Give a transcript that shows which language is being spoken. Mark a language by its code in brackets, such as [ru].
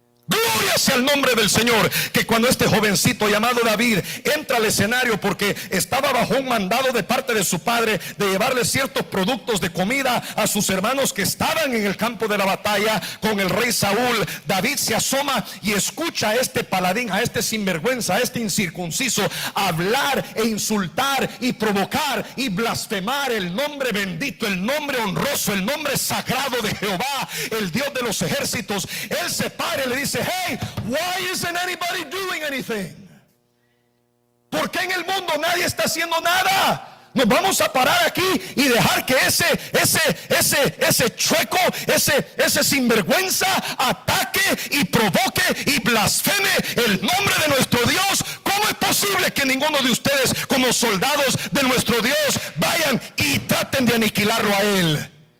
[es] Gloria sea el nombre del Señor. Que cuando este jovencito llamado David entra al escenario, porque estaba bajo un mandado de parte de su padre de llevarle ciertos productos de comida a sus hermanos que estaban en el campo de la batalla con el rey Saúl, David se asoma y escucha a este paladín, a este sinvergüenza, a este incircunciso hablar e insultar y provocar y blasfemar el nombre bendito, el nombre honroso, el nombre sagrado de Jehová, el Dios de los ejércitos. Él se para y le dice: [en] hey, why isn't anybody doing anything? [es] ¿Por qué en el mundo nadie está haciendo nada? Nos vamos a parar aquí y dejar que ese chueco, ese sinvergüenza ataque y provoque y blasfeme el nombre de nuestro Dios. ¿Cómo es posible que ninguno de ustedes, como soldados de nuestro Dios, vayan y traten de aniquilarlo a él?